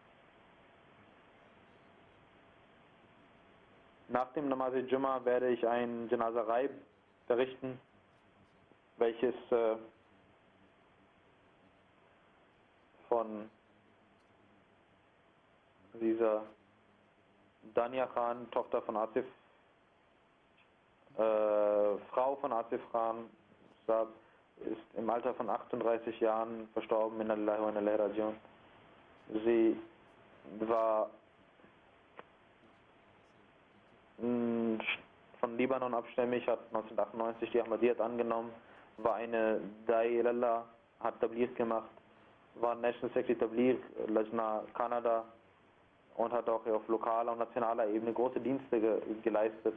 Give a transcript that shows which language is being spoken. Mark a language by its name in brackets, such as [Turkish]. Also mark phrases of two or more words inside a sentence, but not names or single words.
[German] Nach dem Namaz al-Jum'a werde ich ein Janazah verrichten, welches von dieser Dania Khan, Tochter von Asif, Frau von Asif Khan, ist im Alter von 38 Jahren verstorben, [Arabic] إنا لله وإنا إليه راجعون. [German] Sie war von Libanon abstämmig, hat 1998 die Ahmadiyyat angenommen, war eine [Arabic] داعي إلى الله, [German] hat Tabligh gemacht, war [English] National Secretary [German] Tabligh, Lajna Kanada, und hat auch auf lokaler und nationaler Ebene große Dienste geleistet.